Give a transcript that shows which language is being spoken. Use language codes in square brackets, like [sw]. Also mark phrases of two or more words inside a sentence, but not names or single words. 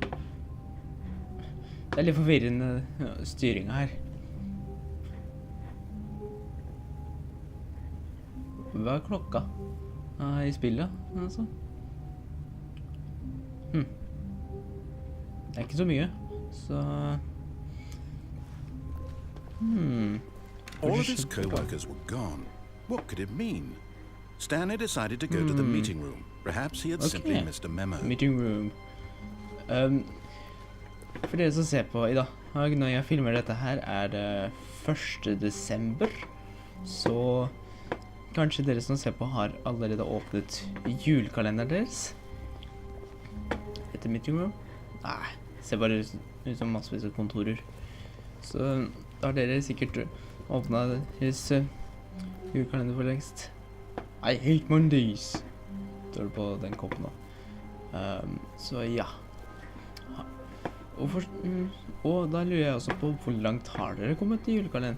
[no] Det litt forvirrende styring her. Hva klokka? I spillet, altså? Det ikke så mye, så... [en] All of his co-workers were gone. What could it mean? Stanley decided to go to the meeting room. Perhaps he had simply missed a memo. Meeting room. [no] For dere som ser på i dag, når jeg filmer dette her, det 1. desember. Så kanskje dere som ser på har allerede åpnet julekalenderen deres. Etter [en] meeting room? [no] Nei, ser bare ut som massevis av kontorer. Så da har dere sikkert åpnet deres julekalender for lengst. [en] I hate Mondays. [no] Står det på den koppen da. Så ja. Og da lurer jeg også på hvor langt har dere kommet til julekalender?